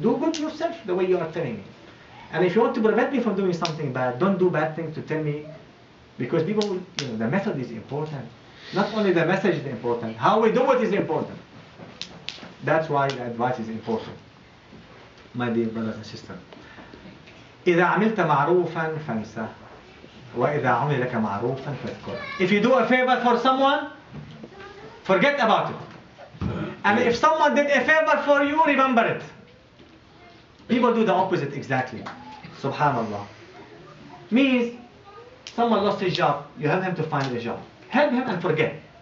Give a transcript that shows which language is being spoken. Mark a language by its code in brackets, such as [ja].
[en] Do good yourself the way you are telling me. And if you want to prevent me from doing something bad, don't do bad things to tell me, because people, the method is important. Not only the message is important, how we do it is important. That's why the advice is important. My dear brothers and sisters. [ar] إذا عملت معروفا فانسى وإذا عمل لك معروفا فاذكره. [en] If you do a favor for someone, forget about it. And if someone did a favor for you, remember it. People do the opposite exactly. Subhanallah. Means someone lost his job, you help him to find a job. Help him and forget.